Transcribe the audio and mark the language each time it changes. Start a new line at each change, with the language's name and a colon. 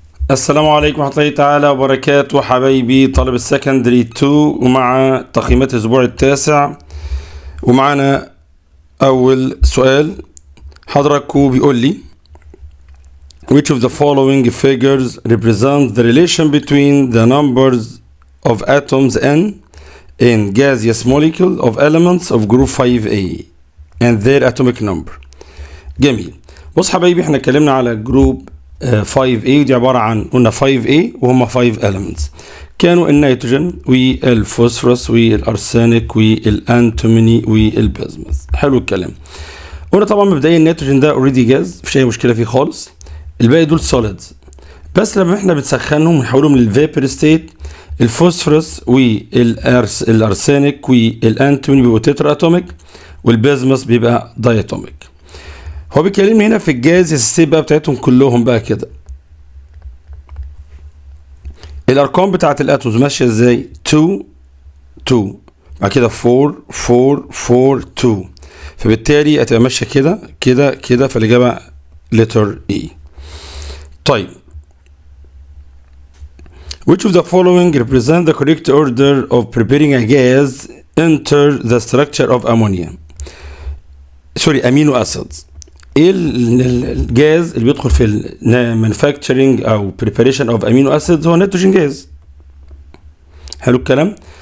Arabic: السلام عليكم ورحمة الله تعالى وبركاته حبايبي طالب السكندري 2 ومع تقييمات الأسبوع التاسع. ومعنا أول سؤال حضراتكم بيقول لي
English: Which of the following figures represent the relation between the numbers of atoms in gaseous molecule of elements of group 5A and their atomic number.
Arabic: جميل. بص حبايبي احنا اتكلمنا على جروب 5A ودي عبارة عن قلنا 5A وهم 5 elements. كانوا النيتروجين والفوسفورس والارسنك والانتموني والبيزموث. حلو الكلام. قلنا طبعا مبدئيا النيتروجين ده اوريدي جاز مفيش اي مشكلة فيه خالص. الباقي دول سوليدز. بس لما احنا بنسخنهم ونحولهم للفيبر ستيت الفوسفورس والارسنك والانتموني بيبقوا تترا اتوميك والبيزموث بيبقى داي اتوميك. هو بيكلمني هنا في الجاز الستيت بقى بتاعتهم كلهم بقى كده. الارقام بتاعت الاتومز ماشيه ازاي؟ 2 2 بعد كده 4 4 4 2 فبالتالي هتبقى ماشيه كده كده كده فالاجابه لتر اي.
English: طيب Which of the following represent the correct order of preparing a gas enter the structure of ammonia? amino acids.
Arabic: ايه الجاز اللي بيدخل في manufacturing او
English: preparation of amino acids؟
Arabic: هو نيتروجين جاز. حلو الكلام.